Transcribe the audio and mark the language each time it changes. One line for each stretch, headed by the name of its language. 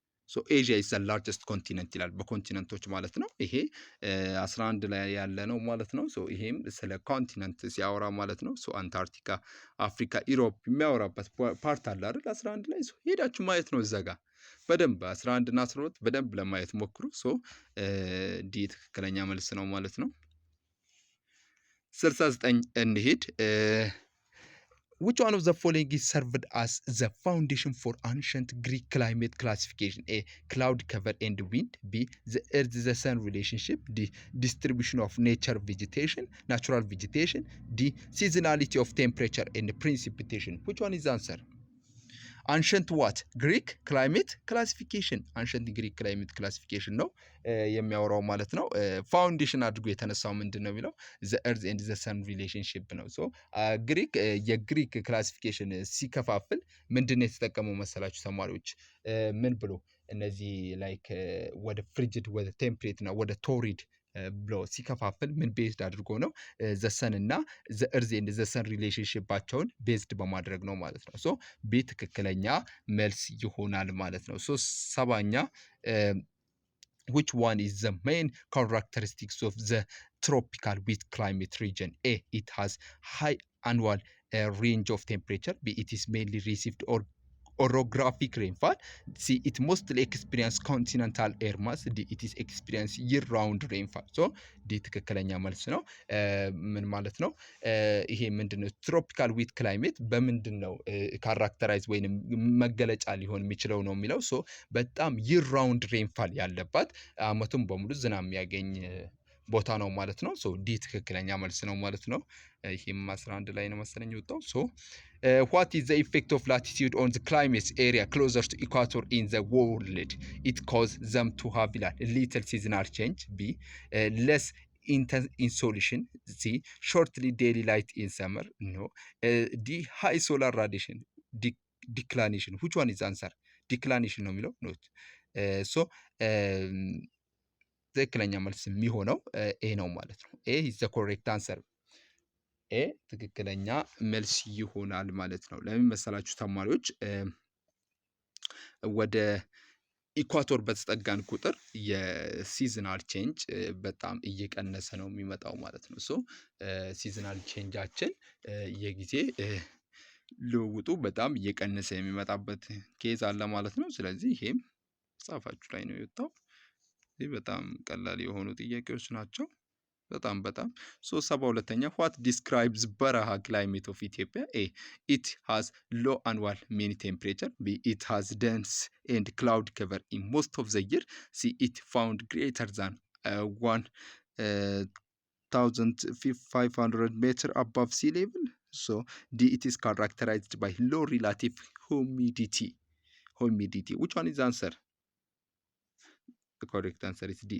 English: so Asia is the largest continent
Amharic: ይላል በኮንቲነንቶች ማለት ነው። ይሄ 11 ላይ ያለ ነው ማለት ነው። ሶ ይሄም ስለ ኮንቲነንት ሲያወራ ማለት ነው። ሶ አንታርክቲካ፣ አፍሪካ፣ ኢሮፕ የሚያወራበት ፓርት አለ አይደል 11 ላይ። ሶ ሄዳችሁ ማየት ነው እዛ ጋር በደንብ 11 እና 12 በደንብ ለማየት ሞክሩ። ሶ ዲ ትክክለኛ መልስ ነው ማለት ነው። 69 እንሂድ።
English: which one of the following is served as the foundation for ancient Greek climate classification? A cloud cover and wind, B the earth the sun relationship, D distribution of natural vegetation, D seasonality of temperature and precipitation. which one is the answer?
Amharic: አንሸንት ዋት ግሪክ ክላይሜት ክላሲፊኬሽን አንሸንት ግሪክ ክላይሜት ክላሲፊኬሽን ነው የሚያወራው ማለት ነው። ፋውንዴሽን አድርጎ የተነሳው ምንድን ነው የሚለው ዘ ኤርዝ ኤንድ ዘ ሰን ሪሌሽንሺፕ ነው። ሶ ግሪክ የግሪክ ክላሲፊኬሽን ሲከፋፍል ምንድን ነው የተጠቀመው መሰላችሁ ተማሪዎች? ምን ብሎ እነዚህ ላይክ ወደ ፍሪጅድ ወደ ቴምፕሬት እና ወደ ቶሪድ ብሎ ሲከፋፍል ምን ቤዝድ አድርጎ ነው? ዘሰን እና ዘእርዝ ኤንድ ዘሰን ሪሌሽንሽፓቸውን ቤዝድ በማድረግ ነው ማለት ነው። ሶ ቢ ትክክለኛ መልስ ይሆናል ማለት ነው። ሶ ሰባኛ
English: which one is the main characteristics of the tropical wet climate region? A, it has high annual range of temperature. B, it is mainly received or orographic rainfall. C, it mostly experience continental air mass. D, it is experience year round rainfall.
Amharic: So ዲ ትክክለኛ መልስ ነው። ምን ማለት ነው? ይሄ ምንድነው? ትሮፒካል ዊት ክላይሜት በምንድን ነው ካራክተራይዝ ወይንም መገለጫ ሊሆን የሚችለው ነው የሚለው። ሶ በጣም ይር ራውንድ ሬንፋል ያለባት አመቱን በሙሉ ዝናብ የሚያገኝ ቦታ ነው ማለት ነው። ሶ ዲ ትክክለኛ መልስ ነው ማለት ነው። ይሄም 11 ላይ ነው መሰለኝ የወጣው። ሶ
English: what is the effect of latitude on the climate area closer to equator in the world? It causes them to have little seasonal change. B, less intense insolation. C, shortly daily light in summer. No. D, high solar radiation. Declination. Which one is answer?
Amharic: Declination ነው የሚለው ኖት። ሶ ትክክለኛ መልስ የሚሆነው ኤ ነው ማለት ነው። ኤ
English: is the correct answer.
Amharic: ኤ ትክክለኛ መልስ ይሆናል ማለት ነው። ለምን መሰላችሁ ተማሪዎች? ወደ ኢኳቶር በተጠጋን ቁጥር የሲዝናል ቼንጅ በጣም እየቀነሰ ነው የሚመጣው ማለት ነው። ሶ ሲዝናል ቼንጃችን የጊዜ ልውውጡ በጣም እየቀነሰ የሚመጣበት ኬዝ አለ ማለት ነው። ስለዚህ ይሄም ጻፋችሁ ላይ ነው የወጣው። ይህ በጣም ቀላል የሆኑ ጥያቄዎች ናቸው። በጣም ሶ 72ኛ
English: what describes
Amharic: በረሃ
English: climate of Ethiopia? A, it has low annual mean temperature. B, it has dense and cloud cover in most of the year. C, it found greater than 1,500 meter above sea level. So D, it is characterized by low relative humidity. Which one is the answer? The correct answer is D.